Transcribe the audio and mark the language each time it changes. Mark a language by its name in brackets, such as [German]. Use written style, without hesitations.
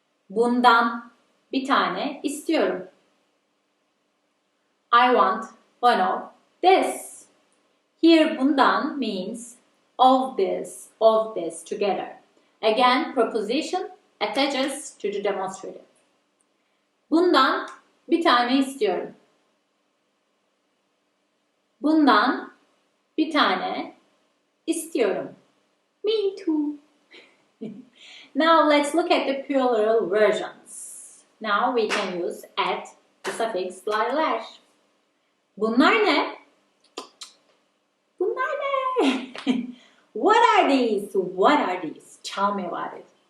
[Turkish] Bundan bir tane istiyorum. [English] I want one of this. Here bundan means of this together. Again, preposition attaches to the demonstrative. [Turkish] Bundan bir tane istiyorum. Bundan bir tane istiyorum. [English] Me too. Now let's look at the plural versions. Now we can use at, the suffix lar. [Turkish] Bunlar ne? Bunlar ne? [English] What are these? What are these? Tell me about it.